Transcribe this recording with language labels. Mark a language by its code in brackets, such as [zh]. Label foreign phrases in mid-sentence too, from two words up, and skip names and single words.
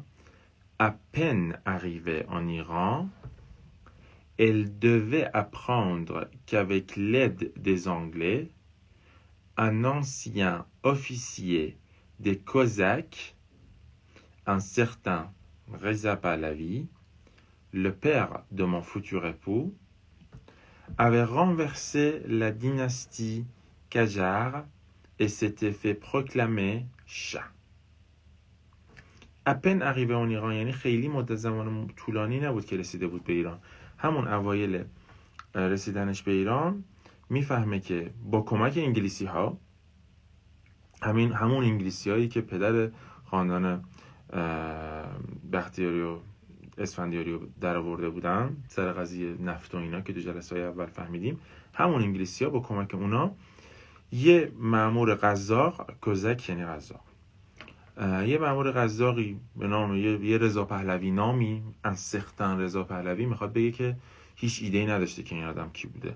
[fr] À peine arrivée en Iran, elle devait apprendre qu'avec l'aide des Anglais, un ancien officier des Cosaques, un certain Reza Pahlavi, le père de mon futur époux, avait renversé la dynastie Qajar et s'était fait proclamer Shah. À peine arrivé en Iran، [fa] یعنی خیلی مدت زمان طولانی نبود که رسیده بود به ایران. همون اوایل رسیدنش به ایران میفهمه که با کمک انگلیسی ها، همون انگلیسی هایی که پدر خاندان بختیاری و اسفندیاری رو در آورده بودن سر قضیه نفت و اینا که تو جلسه های اول فهمیدیم، همون انگلیسی ها با کمک اونا یه مأمور قزاق، کوزک یعنی قزاق، یه مأمور قزاقی به نام یه رضا پهلوی نامی، [fr] un certain [fa] رضا پهلوی، میخواد بگه که هیچ ایده‌ای نداشته که این آدم کی بوده.